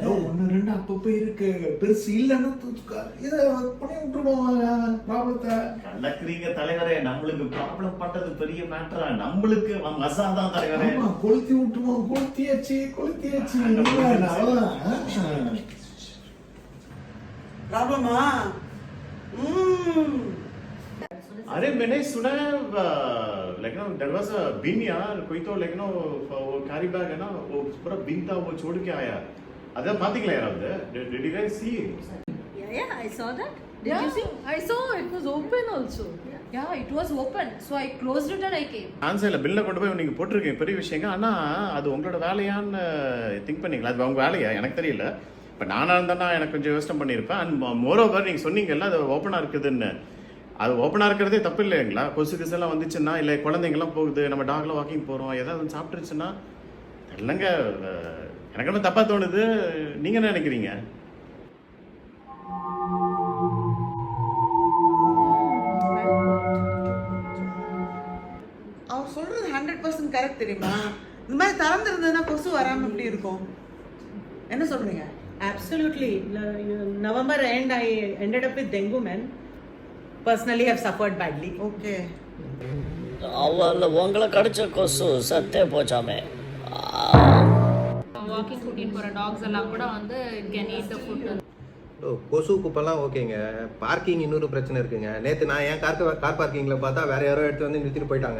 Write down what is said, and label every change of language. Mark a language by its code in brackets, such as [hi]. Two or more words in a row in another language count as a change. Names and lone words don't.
[ta] ஒன்னு ரெண்டு அப்பப்ப இருக்கு, பெருசு இல்லைன்னு இதை பண்ணி விட்டுருவோம் ப்ராப்ளத்தை. கலக்குறீங்க தலைவரே. நம்மளுக்கு ப்ராப்ளம் பண்றது பெரிய மேட்டரா? நம்மளுக்கு மசாதான் தலைவரே. கொளுத்தி விட்டுருவோம். கொளுத்தியாச்சு. ப்ராப்ளமா? [hi] अरे मैंने सुना है लेकिन [en] there was a bin [hi] यार, कोई तो लेकिन वो [en] carry bag [hi] है ना, वो पूरा बिन था, वो छोड़ के आया. [ta] अदा பாத்தீங்களா யாராவது? [en] Did you guys see? Yeah, I saw that. Did you see? I saw it was open also. Yeah, it was open. So I closed it and I came. [ta] ஆன்சர்ல பில்ல கொண்டு போய் நீங்க போட்டுருக்கீங்க, பெரிய விஷயங்க. ஆனா அது உங்களோட வேலையான்னு திங்க் பண்ணீங்களா? அது உங்க வேலையா? எனக்கு தெரியல. இப்போ நானா இருந்தா எனக்கு கொஞ்சம் யோசனை பண்ணியிருப்பேன். [en] and moreover [ta] நீங்க சொன்னீங்கல்ல அது ஓப்பனா இருக்குதுன்னு. அது ஓப்பனாக இருக்கிறதே தப்பு இல்லைங்களா? கொசு கிசெல்லாம் வந்துச்சுன்னா, இல்லை குழந்தைங்கலாம் போகுது, நம்ம டாக்லாம் வாக்கிங் போகிறோம், ஏதாவது சாப்பிட்டுருச்சுன்னா இல்லைங்க. எனக்கு என்ன தப்பாக தோணுது? நீங்கள் என்ன நினைக்கிறீங்க? அவர் சொல்றது 100% கரெக்ட் தெரியுமா? இந்த மாதிரி திறந்திருந்ததுன்னா கொசு வராம எப்படி இருக்கும்? என்ன சொல்றீங்க? [en] Absolutely. November end I ended up with dengue, man. Personally have suffered badly. Okay. [ta] அவள் உங்களை கடிச்ச கொசு சத்தே போச்சாமே. வாக்கிங் கூட்டிட்டு போற டாக்ஸ் எல்லாம் கூட வந்து [en] can eat the food. [ta] கொசு குப்பெல்லாம் ஓகேங்க. பார்க்கிங் இன்னொரு பிரச்சனை இருக்குங்க. நேற்று நான் என் கார் பார்க்கிங்கில் பார்த்தா வேற யாரோ எடுத்து வந்து நிறுத்திட்டு போயிட்டாங்க.